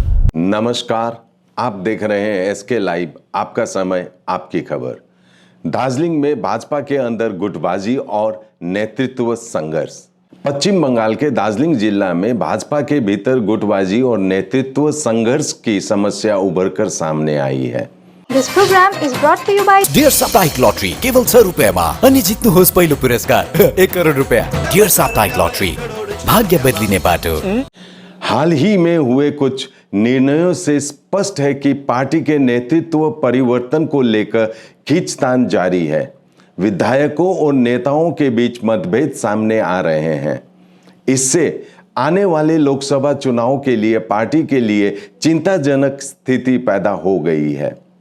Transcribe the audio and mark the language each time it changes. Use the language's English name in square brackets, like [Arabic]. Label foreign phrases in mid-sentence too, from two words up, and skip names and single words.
[Hindi] नमस्कार, आप देख रहे हैं एसके लाइव। आपका समय, आपकी खबर। दार्जिलिंग में भाजपा के अंदर गुटबाजी और नेतृत्व संघर्ष। पश्चिम बंगाल के दार्जिलिंग जिला में भाजपा के भीतर गुटबाजी और नेतृत्व संघर्ष की समस्या उभरकर सामने आई है। [English] This program is brought to you by [Nepali] डियर साप्ताहिक लॉटरी केवल 6 रुपैयाँमा अनि जित्नुहोस् पहिलो पुरस्कार 1 करोड रुपैयाँ। डियर साप्ताहिक लॉटरी, भाग्य बदलिने बाटो। [Hindi] हाल ही में हुए कुछ निर्णयों से स्पष्ट है कि पार्टी के नेतृत्व परिवर्तन को लेकर खींचतान जारी है। विधायकों और नेताओं के बीच मतभेद सामने आ रहे हैं। इससे आने वाले लोकसभा चुनाव के लिए पार्टी के लिए चिंताजनक स्थिति पैदा हो गई है।